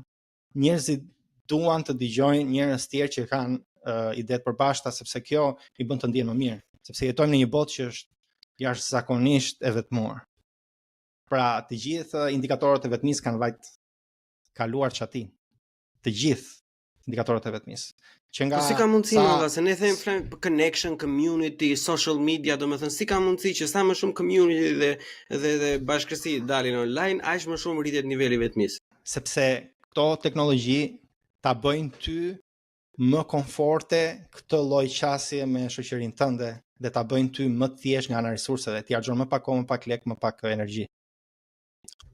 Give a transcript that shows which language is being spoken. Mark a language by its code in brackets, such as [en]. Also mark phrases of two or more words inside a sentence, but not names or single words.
[sq] Njerëzit duan të dëgjojnë njerëz të tjerë që kanë ide të përbashkëta, sepse kjo i bën të ndjehen më mirë, sepse jetojmë në një botë që është jashtëzakonisht e vetmuar. Pra, të gjithë indikatorët e vetmisë kanë vajt kaluar çati. Të gjithë indikatorët e vetmisë. Që nga si ka mundësi se ne them [en] connection, community, social media, [sq] domethënë si ka mundësi që sa më shumë community dhe bashkësi dalin online, aq më shumë rritet niveli i vetmisë. Sepse këto teknologji ta bëjnë ty më komforte këtë lloj qasje me shoqërinë tënde dhe ta bëjnë ty më të thjesht nga ana resurseve, ti harxhon më pak kohë, më pak lek, më pak energji.